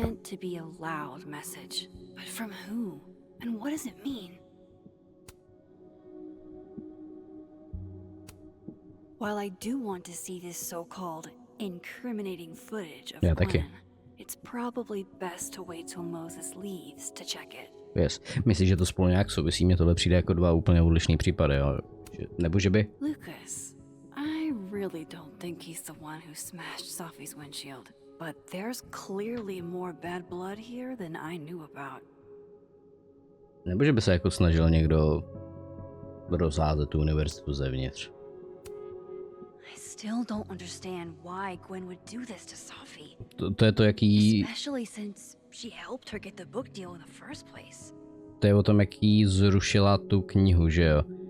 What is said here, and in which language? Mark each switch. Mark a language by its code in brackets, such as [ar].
[en] meant to be a loud message, but from who? And what does it mean? While I do want to see this so-called incriminating footage of Glenn, it's probably best to wait till Moses leaves to check it. Yes. [cs] Myslíš, že to spolu nějak souvisí? Mně tohle přijde jako dva úplně odlišný případy, jo? Nebo že by? [en] Lucas, I really don't think he's the one who smashed Sophie's windshield, but there's clearly more bad blood here than I knew about. [cs] Nebo že by se jako snažil někdo rozházet tu univerzitu zevnitř. [en] I still don't understand why Gwen would do this to Sophie. [cs] To je to, jaký... [en] Especially since she helped her get the book deal in the first place. [cs] To je o tom, jaký zrušila tu knihu, že jo?